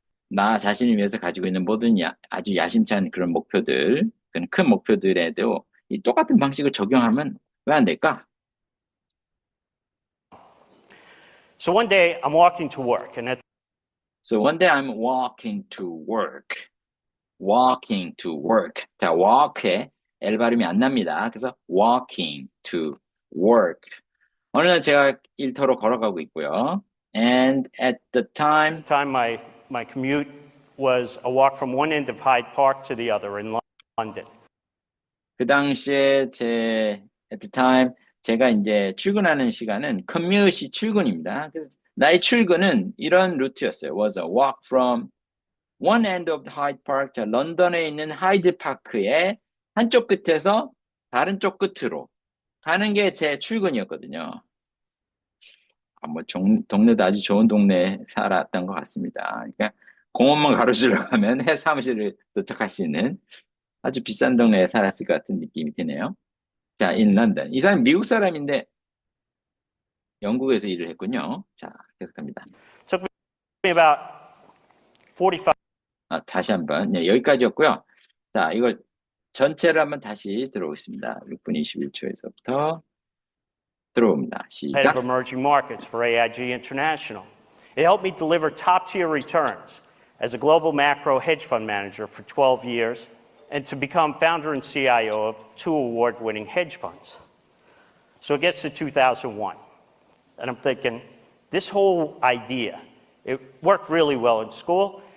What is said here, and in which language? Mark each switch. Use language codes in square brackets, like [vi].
[ko] 나 자신을 위해서 가지고 있는 모든 아주 야심찬 그런 목표들, 그런 큰 목표들에도 이 똑같은 방식을 적용하면 왜 안 될까? [en] So one day I'm walking to work, and So one day I'm walking to work. Walking to work. [ko] 자, walk에 L 발음이 안 납니다. [en] 그래서 walking to work. [ko] 어느 날 제가 일터로 걸어가고 있고요. [en] And at the time, my commute was a walk from one end of Hyde Park to the other in London. [ko] 그 당시에 [en] at the time, [ko] 제가 이제 출근하는 시간은 commute이 출근입니다. 그래서 나의 출근은 이런 루트였어요. [en] Was a walk from one end of the Hyde Park, [ko] 자, 런던에 있는 하이드 파크의 한쪽 끝에서 다른 쪽 끝으로 가는 게 제 출근이었거든요. 뭐 동네도 아주 좋은 동네에 살았던 것 같습니다. 그러니까 공원만 가로질러 가면 해 사무실을 도착할 수 있는 아주 비싼 동네에 살았을 것 같은 느낌이 드네요. 자, in London. 이 사람 미국 사람인데 영국에서 일을 했군요. 자, 계속합니다. [en] Took me about 45. [ko] 다시 한번. 네, 여기까지였고요. 자, 이걸 전체를 한번 다시 들어오겠습니다. 6분 21초에서부터 들어옵니다. [en] Head of [ko] 시작. [en] emerging markets for AIG International. It helped me deliver top-tier returns as a global macro hedge fund manager for 12 years and to become founder and CIO of 2 award-winning hedge funds. So it gets to 2001, and I'm thinking, this whole idea, it worked really well in school.